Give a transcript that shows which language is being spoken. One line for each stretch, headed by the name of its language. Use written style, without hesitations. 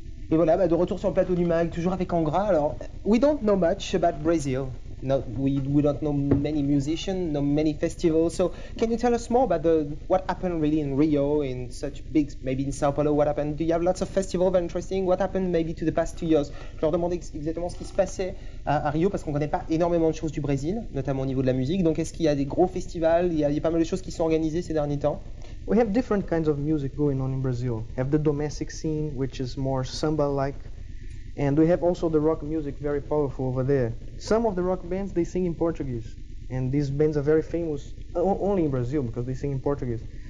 French: Et voilà, de retour sur le plateau du MAG, toujours avec Angra. Alors,
English: we don't know much about Brazil. No, we don't know many musicians, no many festivals. So, can you tell us more about what happened really in Rio, in such big, maybe in Sao Paulo, what happened? Do you have lots of festivals very interesting? What happened maybe to the past 2 years?
French: Je leur demandais exactement ce qui se passait à Rio parce qu'on ne connaît pas énormément de choses du Brésil, notamment au niveau de la musique. Donc, est-ce qu'il y a des gros festivals? Il y a pas mal de choses qui sont organisées ces derniers temps.
English: We have different kinds of music going on in Brazil. We have the domestic scene, which is more samba-like, and we have also the rock music, very powerful over there. Some of the rock bands, they sing in Portuguese, and these bands are very famous only in Brazil because they sing in Portuguese.